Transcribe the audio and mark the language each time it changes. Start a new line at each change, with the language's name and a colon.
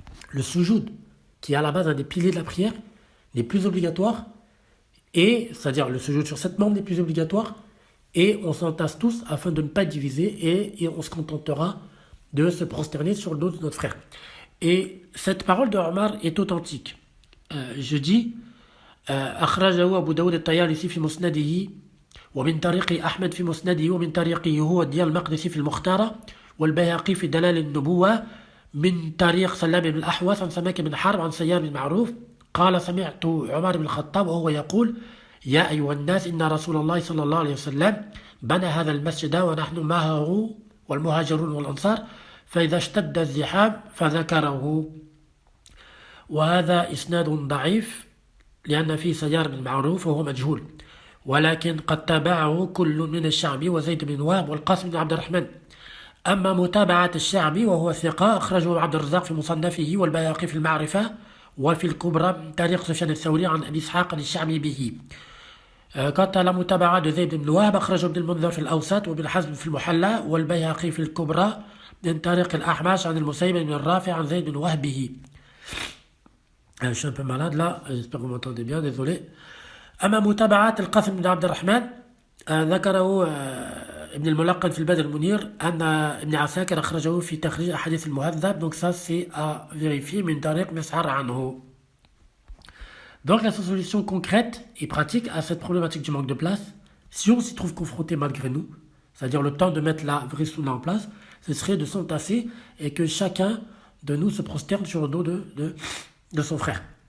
French: Le soujoud, qui est à la base un des piliers de la prière, n'est plus obligatoire, et c'est-à-dire le soujoud sur 7 membres n'est plus obligatoire, et on s'entasse tous afin de ne pas diviser, et on se contentera de se prosterner sur le dos de notre frère. Et cette parole de Omar est authentique. Je dis,
Arabic: أخرجه أبو داود الطيالسي في مسنده ومن طريق أحمد في مسنده ومن طريقه هو الديار المقدسي في المختارة والبيهقي في دلال النبوة من طريق سلام بن الأحوص عن سماك بن حرب عن سيار بن معروف قال سمعت عمر بن الخطاب وهو يقول يا أيها الناس إن رسول الله صلى الله عليه وسلم بنى هذا المسجد ونحن معه والمهاجرون والأنصار فإذا اشتد الزحام فذكره وهذا إسناد ضعيف لأن فيه سيار بن معروف وهو مجهول ولكن قد تابعه كل من الشعبي وزيد بن وهب والقاسم بن عبد الرحمن. أما متابعة الشعبي وهو ثقة أخرجه عبد الرزاق في مصنفه والبيهقي في المعرفة وفي الكبرى من طريق سفيان الثوري عن أبي إسحاق الشعبي به.
French: Quant à la mutaba'a de Zayd ibn Wahb,
Arabic: أخرجه ابن المنذر في الأوسط وابن حزم في المحلى والبيهقي في الكبرى من طريق الأحمش عن المسيب بن الرافع عن زيد بن وهب به.
French: Je suis un peu malade là, j'espère que vous m'entendez bien, désolé.
Arabic: أما متابعة القاسم بن عبد الرحمن ذكره ابن الملقن في البدر المنير أن ابن عساكر أخرجه في تخريج أحاديث المهذب.
French: Donc ça c'est à vérifier
Arabic: من طريق مسعر عنه.
French: Donc la solution concrète et pratique à cette problématique du manque de place, si on s'y trouve confronté malgré nous, c'est-à-dire le temps de mettre la vraie sunna en place, ce serait de s'entasser et que chacun de nous se prosterne sur le dos de son frère.